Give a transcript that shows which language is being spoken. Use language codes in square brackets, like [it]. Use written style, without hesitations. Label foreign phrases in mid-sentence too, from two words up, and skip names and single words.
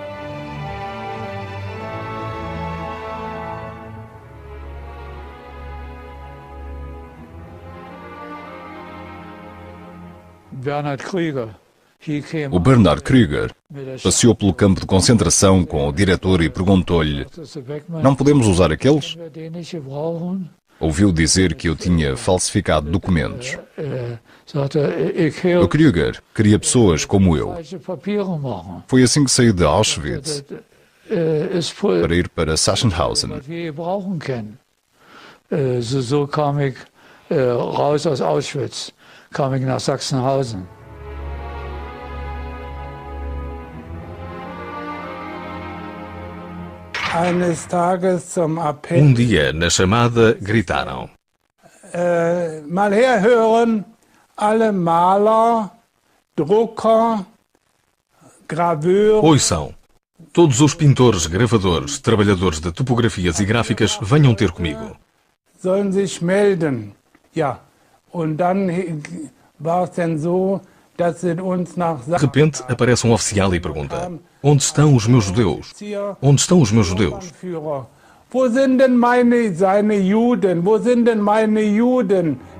[pt] O Bernhard Krieger passeou pelo campo de concentração com o diretor e perguntou-lhe: "Não podemos usar aqueles?" Ouviu dizer que eu tinha falsificado documentos. O Krieger queria pessoas como eu. Foi assim que saí de Auschwitz para ir para Sachsenhausen. [de] So kam ich raus aus Auschwitz, kam ich nach Sachsenhausen. [pt] Um dia, na chamada, gritaram: [de] Mal herhören, alle Maler, Drucker, Graveurs. [pt] Ouçam, todos os pintores, gravadores, trabalhadores de topografias e gráficas, venham ter comigo. [de] Sollen sich melden. Ja, und dann war es denn so, dass sie uns nach [pt] De repente, aparece um oficial e pergunta: "Onde estão os meus judeus? Onde estão os meus judeus?" [de] Wo sind denn seine Juden? Wo sind denn meine Juden?